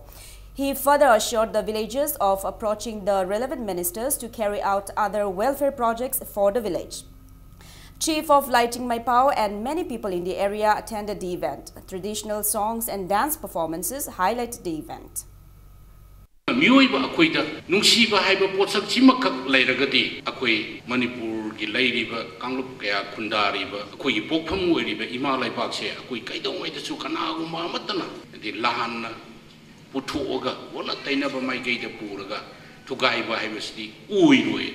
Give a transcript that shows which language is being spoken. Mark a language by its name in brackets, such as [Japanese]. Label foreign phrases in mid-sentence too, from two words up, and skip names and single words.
[English] He further assured the villagers of approaching the relevant ministers to carry out other welfare projects for the village. Chief of Laiching Maipao and many people in the area attended the event. Traditional songs and dance performances highlighted the event. [Manipuri] Miyoiba akoida nungsiba haiba potsak chimakak lairagadi akoi Manipur gi lairiba kanglup kaya khundariba akoi gi pokpham oiriba ima laibak se akoi kaidongwai da su kanaguma amatana di lahan puthuoga wala tainaba mai geida puraga thugaiba haibasti uiroi